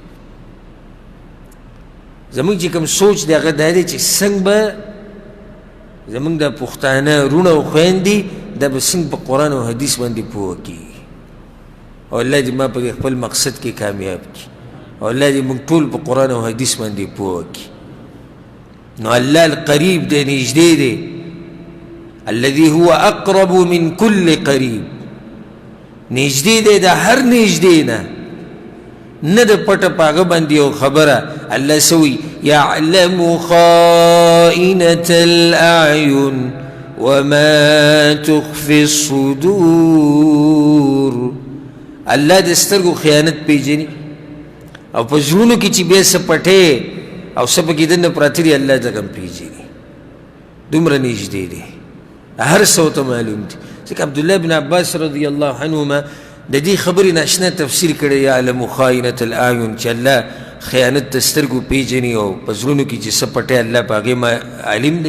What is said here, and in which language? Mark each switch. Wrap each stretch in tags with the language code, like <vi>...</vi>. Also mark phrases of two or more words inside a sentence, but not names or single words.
<ps>زمونږ چې کوم سوچ دی هغه دا دی چې څنګه به زمونږ د پښتانه وروڼه او خویندې دا به څنګه په قرآن او حدیث باندې پوه کړي او الله دې ما په خپل مقصد کې کامیاب کړي او الله دې موږ ټول په قرآن او حدیث باندې پوه کړي. نو الله القریب دی، نږدې دی.</ps> <ar>الذي هو اقرب من كل قریب،</ar> <ps>نږدې دی د هر نږدې نه، نه د پټه پاغه باندې یو خبره.</ps> <ar>الله سوی يعلم خائنة الأعين وما تخفي الصدور.</ar> <ps>الله د سترګو خیانت پیژني او په زړونو کې چې بیا څه پټې او څه پکې دننه پراته دي الله دغه هم پیژني. دومره نږدې دی، هر څه ورته معلوم دي. ځکه عبدالله بن عباس</ps> <ar>رضی الله عنهما</ar> <ps>د دې خبرې ناشنا تفسیر کړی</ps> <ar>یعلم خائنة الأعین</ar> <ps>چې الله خیانت د سترګو پیژني او په زړونو کې چې څه پټې الله په هغې عالم دی.</ps>